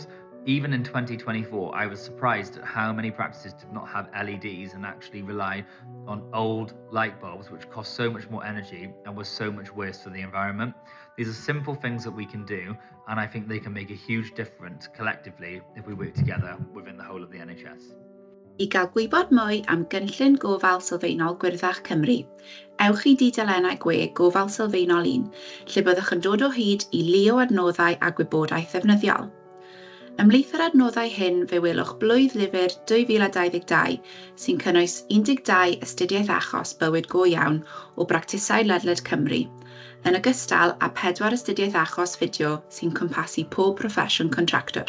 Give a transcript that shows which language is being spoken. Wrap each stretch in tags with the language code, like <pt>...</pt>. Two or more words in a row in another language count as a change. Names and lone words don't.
<en>Even in 2024, I was surprised at how many practices did not have LEDs and actually rely on old light bulbs, which cost so much more energy and was so much worse for the environment. These are simple things that we can do, and I think they can make a huge difference collectively if we work together within the whole of the NHS.</en> <cy>I gael gwybod mwy am gynllun Gofal Sylfaenol Gwyrddach Cymru, ewch i dudalennau gwe Gofal Sylfaenol 1, lle byddwch yn dod o hyd I lio adnoddau a gwybodaeth ddefnyddiol. Ymhlith yr adnoddau hyn fe welwch blwydd lyfr 2022 sy'n cynnwys 12 astudiaeth achos bywyd go iawn o bractisau ledled Cymru, yn ogystal â 4 astudiaeth achos fideo sy'n cwmpasu pob proffesiwn contractor.</cy>